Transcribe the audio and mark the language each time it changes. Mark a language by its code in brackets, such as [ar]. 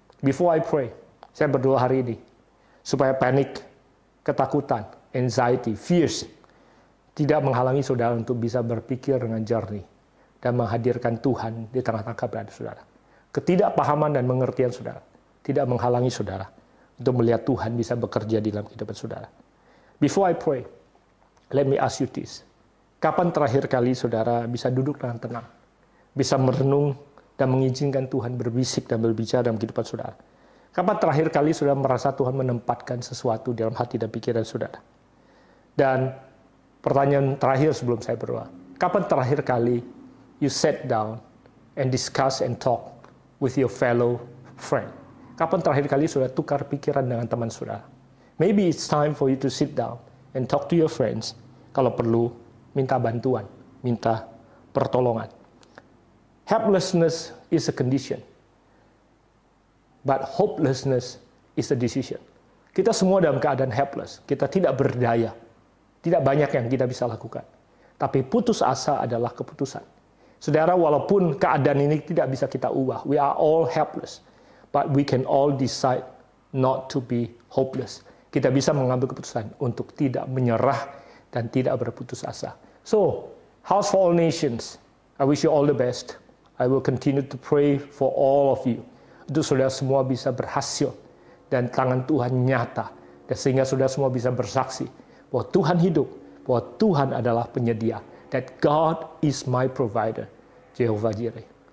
[en] Before I pray, [id] saya berdoa hari ini supaya panik, ketakutan, anxiety, fears tidak menghalangi saudara untuk bisa berpikir dengan jernih dan menghadirkan Tuhan di tengah-tengah keberadaan saudara. Ketidakpahaman dan pengertian saudara tidak menghalangi saudara untuk melihat Tuhan bisa bekerja di dalam kehidupan saudara. [en] Before I pray, let me ask you this. [id] Kapan terakhir kali saudara bisa duduk dengan tenang, bisa merenung dan mengizinkan Tuhan berbisik dan berbicara dalam kehidupan saudara? Kapan terakhir kali saudara merasa Tuhan menempatkan sesuatu dalam hati dan pikiran saudara? Dan pertanyaan terakhir sebelum saya berdoa, kapan terakhir kali [en] you sat down and discuss and talk with your fellow friend? [id] Kapan terakhir kali saudara tukar pikiran dengan teman saudara? [en] Maybe it's time for you to sit down and talk to your friends. [id] Kalau perlu, minta bantuan, minta pertolongan. [en] Helplessness is a condition, but hopelessness is a decision. [id] Kita semua dalam keadaan helpless, kita tidak berdaya, tidak banyak yang kita bisa lakukan. Tapi putus asa adalah keputusan. Saudara, walaupun keadaan ini tidak bisa kita ubah, [en] we are all helpless, but we can all decide not to be hopeless. [id] Kita bisa mengambil keputusan untuk tidak menyerah dan tidak berputus asa. [en] So, House for All Nations, I wish you all the best. I will continue to pray for all of you. [id] Untuk saudara semua bisa berhasil dan tangan Tuhan nyata. Dan sehingga saudara semua bisa bersaksi bahwa Tuhan hidup, bahwa Tuhan adalah penyedia. [en] That God is my provider, Jehovah Jireh.